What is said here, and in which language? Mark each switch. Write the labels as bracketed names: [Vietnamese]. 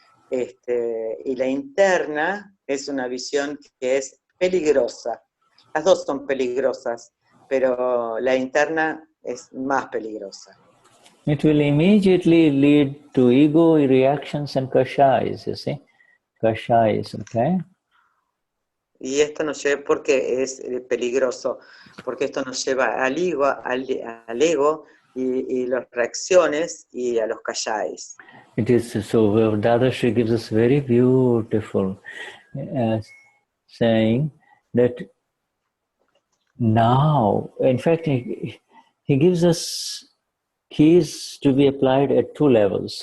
[Spanish] Y la interna es una visión que es peligrosa. Las dos son peligrosas, pero la interna es más peligrosa. [English] It will immediately lead to ego reactions and kashais, you see? Kashais, okay? [Spanish] Y esto nos lleva, porque es peligroso, porque esto nos lleva al ego y las reacciones y a los kashais. [English] It is so. Dadashri gives us very beautiful saying that now, in fact, he gives us keys to be applied at two levels.